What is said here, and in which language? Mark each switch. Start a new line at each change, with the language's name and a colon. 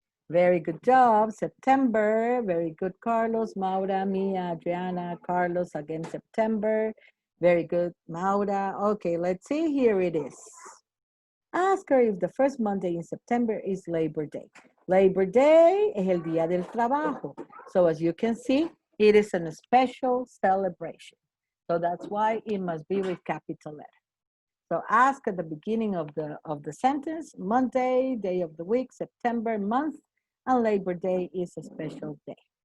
English: Very good job. September, very good, Carlos, Maura, Mia, Adriana, Carlos, again, September. Very good, Maura. Okay, let's see, here it is. Ask her if the first Monday in September is Labor Day.
Spanish: Labor Day es el Día del Trabajo.
English: So as you can see, it is a special celebration. So that's why it must be with capital letter. So ask at the beginning of the sentence, Monday, day of the week, September, month, and Labor Day is a special day.